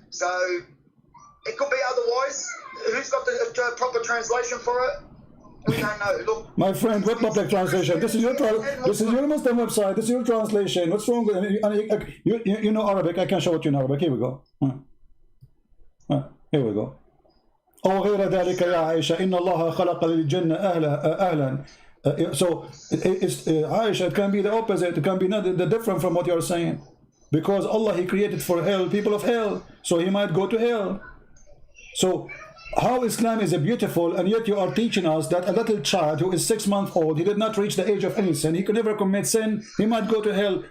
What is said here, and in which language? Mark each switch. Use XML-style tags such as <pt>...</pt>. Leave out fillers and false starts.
<en>So it could be otherwise. Who's got the proper translation for it? We don't know. Look, My friend, what public translation? This is your Muslim website. This is your translation. What's wrong with you know Arabic? I can show it to you in Arabic. Here we go. Here we go.</en> <ar>أو غير ذلك يا عائشة إن الله خلق للجنة أهلا.</ar> <en>So it's Aisha, it can be the opposite. It can be not the different from what you are saying, because Allah, He created for hell people of hell, so He might go to hell. So how Islam is beautiful, and yet you are teaching us that a little child who is 6 months old, he did not reach the age of any sin, he could never commit sin, he might go to hell.</en>